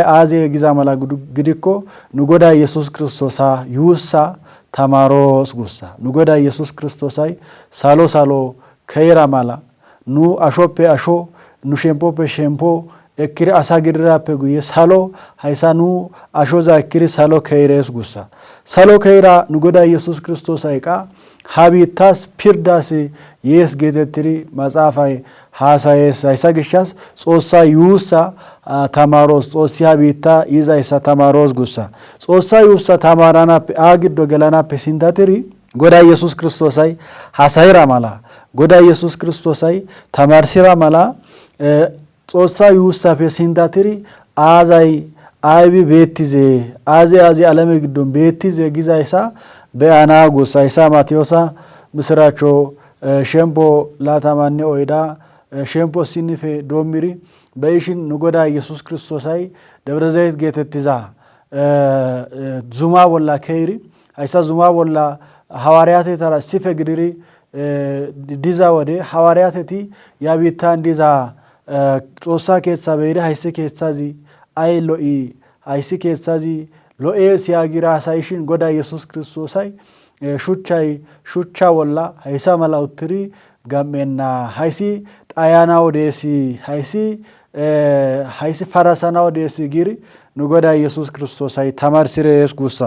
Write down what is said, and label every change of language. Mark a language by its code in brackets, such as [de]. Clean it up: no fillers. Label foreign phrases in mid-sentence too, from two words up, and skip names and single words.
[wal] አዜ ጊዛ ማላ ግዲኮ ንጎዳ ኢየሱስ ክርስቶሳ ዩሳ ተማሮስ ጉሳ ንጎዳ ኢየሱስ ክርስቶሳይ ሳሎ ከይራ ማላ ኑ አሾፔ አሾ ኑ ሼምፖፔ ሼምፖ እክሪ አሳግድራፔ ጉዬ ሳሎ ሃይሳ ኑ አሾዛ እክሪ ሳሎ ከይሬስ ጉሳ ሳሎ ከይራ ንጎዳ ኢየሱስ ክርስቶሳይ ቃ habitas pirdas yes geetettiri maxaafay haasayees. Hayssa gishshas Xoossaa yuussa tamaaroos, Xoossi ha biittaa yizayssa tamaaroos guussa. Xoossaa yuussa tamaaranappe aa giddo gelanappe sintatiri Godaa Yesuus Kiristoosay haasayira mala, Godaa Yesuus Kiristoosay tamaarsira mala Xoossaa yuussappe sintatiri aazay aybi beettize, aazi alame giddon beettize gizayssa be'ana guussa. Hayssa Maatiyoosa misiraachcho shempo 24 shempo sinife doommiri be'ishin nu Godaa Yesuus Kiristoosay Debre ዘይት geetettiza zumaa bolla ke'iri hayssa zumaa bolla ሐዋርያቴታራ sife gidiri diza wode ሐዋርያቴቲ ያ biittan diza Xoossaa keeththaa be'iri hayssi keeththazi ay lo'i, hayssi keeththazi lo'ees yaagira haasayishin Godaa Yesuus Kiristoosay shuchcha bolla hayssa mala uttiri gam'enna, hayssi xayanaw deesi, hayssi farasanaw deesi giri nu Godaa Yesuus Kiristoosay tamarsirees guussa.